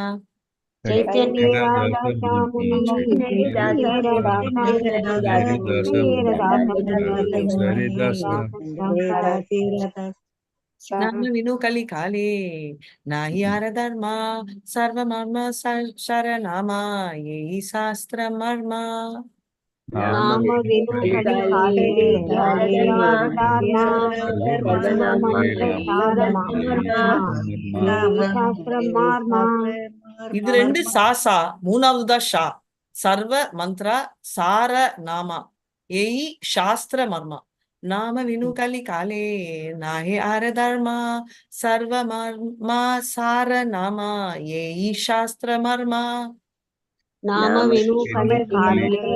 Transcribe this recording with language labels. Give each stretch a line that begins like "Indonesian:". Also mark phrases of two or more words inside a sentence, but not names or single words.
Bangla: নাম বিনু কলি কালে নাহি আর ধর্ম, সর্ব মর্ম শরনামা যহি শাস্ত্র মর্ম। নাম বিনু কলি কালে
Tamil: இது ரெண்டு சாசா, மூணாவதுதான் ஷா.
Bangla: সর্ব মন্ত্র সার নাম এই শাস্ত্র মর্ম. নাম বিনু কলি কালে নাহি আর ধর্ম, সর্ব মর্ম সার নাম এই শাস্ত্র মর্ম. নাম বিনু কলি কালে